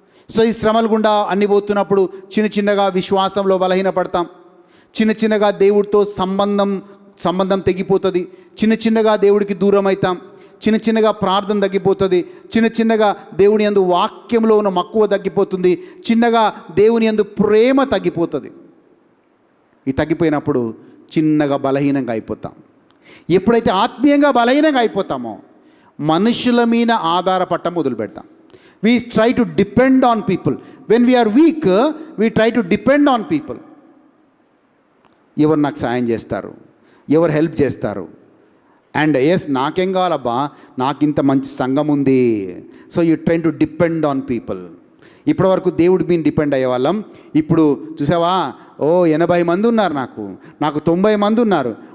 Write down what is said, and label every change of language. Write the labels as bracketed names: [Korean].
[Telugu] So ఈ శ్రమలు గుండా అన్ని పోతున్నప్పుడు చిన్నగా విశ్వాసంలో బలహీనపడతాం, చిన్నగా దేవుడితో సంబంధం తెగిపోతుంది, చిన్నగా దేవుడికి దూరం అవుతాం, చిన్నగా ప్రార్థన తగ్గిపోతుంది, చిన్నగా దేవుని యందు వాక్యంలో ఉన్న మక్కువ తగ్గిపోతుంది, చిన్నగా దేవుని యందు ప్రేమ తగ్గిపోతుంది. ఈ తగ్గిపోయినప్పుడు చిన్నగా బలహీనంగా అయిపోతాం. ఎప్పుడైతే ఆత్మీయంగా బలహీనంగా అయిపోతామో మనుషుల మీద ఆధారపడటం మొదలు పెడతాం. [English] We try to depend on people. When we are weak, we try to depend on people. [Telugu] ఎవరు నాకు సాయం చేస్తారు, ఎవరు హెల్ప్ చేస్తారు, అండ్ నాకేం కావాలబ్బా, నాకు ఇంత మంచి సంఘం ఉంది. [English] So you train to depend on people. [Telugu] ఇప్పటి వరకు దేవుడి మీద డిపెండ్ అయ్యేవాళ్ళం. ఇప్పుడు చూసావా, 80 మంది ఉన్నారు, నాకు 90 మంది ఉన్నారు.